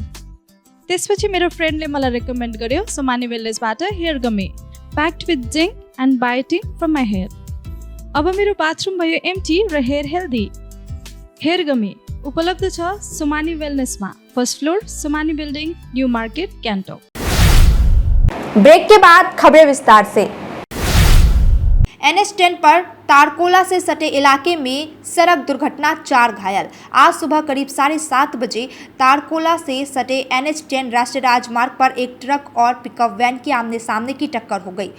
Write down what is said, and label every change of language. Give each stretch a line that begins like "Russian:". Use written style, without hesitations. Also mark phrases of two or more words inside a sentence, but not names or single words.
Nepali: त्यसपछि मेरो फ्रेन्डले मलाई रेकमेन्ड गर्यो सुमानी वेलनेसबाट
English: hair gummy, packed with zinc and biotin from my hair.
Nepali: अब मेरो बाथरुम भयो एम्टी र
English: hair healthy. hair gummy
Nepali: उपलब्ध छ सुमानी वेलनेसमा,
English: first floor
Nepali: सुमानी बिल्डिङ, न्यू मार्केट, क्यान्टोक।
Hindi: ब्रेक के बाद खबरें विस्तार से। NH10 पर तारकोला से सटे इलाके में सड़क दुर्घटना, 4 घायल। आज सुबह करीब 7:30 बजे तारकोला से सटे NH10 राष्ट्रीय राजमार्ग पर एक ट्रक और पिकअप वैन की आमने सामने की टक्कर हो गई।